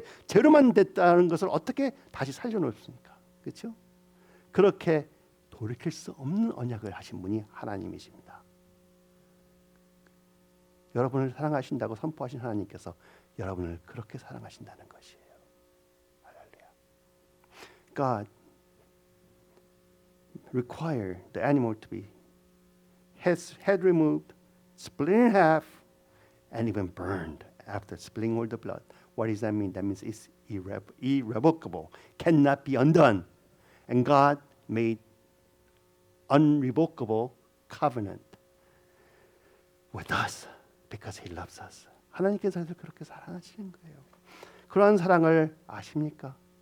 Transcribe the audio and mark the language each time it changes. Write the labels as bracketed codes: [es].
[ko] 죄로만 됐다는 것을 어떻게 다시 살려놓습니까? 그렇죠? 그렇게 돌이킬 수 없는 언약을 하신 분이 하나님이십니다. 여러분을 사랑하신다고 선포하신 하나님께서 여러분을 그렇게 사랑하신다는 것이에요. 할렐루야. [en] God require the animal to be head removed, split in half, and even burned after spilling all the blood. What does that mean? That means it's irrevocable, cannot be undone. And God made unrevocable covenant with us because He loves us. [ko] 하나님께서 그렇게 사랑하시는 거예요. 그러한 사랑을 아십니까?